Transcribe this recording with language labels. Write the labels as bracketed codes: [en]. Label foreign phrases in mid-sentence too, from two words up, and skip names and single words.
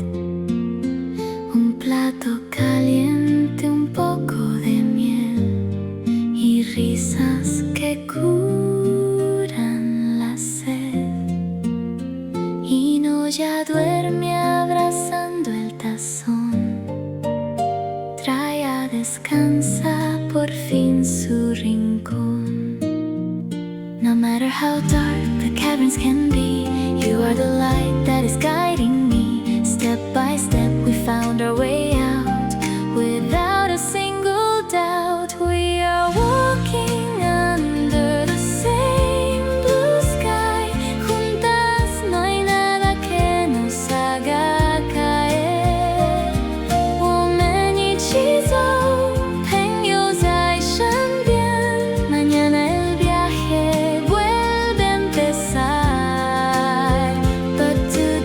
[es] Un plato caliente, un poco de miel y risas que curan la sed. Y no ya duerme abrazando el tazón. Traya descansa por fin su rincón. [en] No matter how dark the caverns can be, you are the light that is guiding me. Step by step we found our way out, without a single doubt. We are walking under the same blue sky. [es] Juntas no hay nada que nos haga caer. [zh] 我们一起走，朋友在身边。 [es] Mañana el viaje vuelve a empezar, [en] but